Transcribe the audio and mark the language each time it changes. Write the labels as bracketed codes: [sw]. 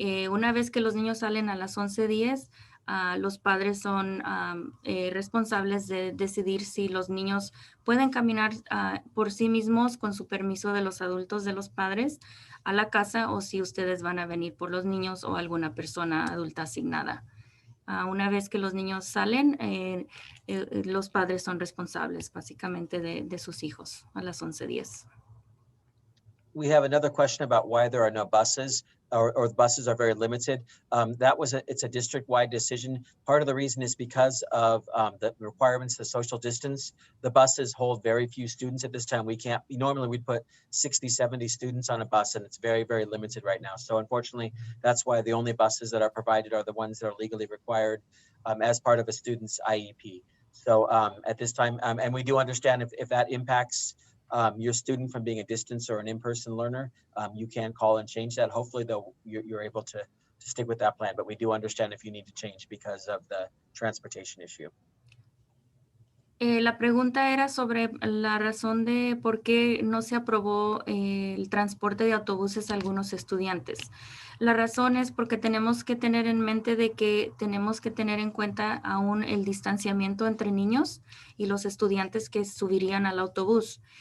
[es] Una vez que los niños salen a las 11:10, los padres son responsables de decidir si los niños pueden caminar por sí mismos con su permiso de los adultos de los padres a la casa o si ustedes van a venir por los niños o alguna persona adulta asignada. Una vez que los niños salen, los padres son responsables básicamente de sus hijos a las 11:10. [en] We have another question about why there are no buses or the buses are very limited. It's a district-wide decision. Part of the reason is because of the requirements, the social distance. The buses hold very few students at this time. Normally we'd put 60, 70 students on a bus and it's very, very limited right now. So unfortunately, that's why the only buses that are provided are the ones that are legally required as part of a student's IEP. So at this time, and we do understand if that impacts your student from being a distance or an in-person learner, you can call and change that. Hopefully, though, you're able to stick with that plan, but we do understand if you need to change because of the transportation issue. [es] La pregunta era sobre la razón de por qué no se aprobó el transporte de autobuses a algunos estudiantes. La razón es porque tenemos que tener en mente de que tenemos que tener en cuenta aún el distanciamiento entre niños y los estudiantes que subirían al autobús.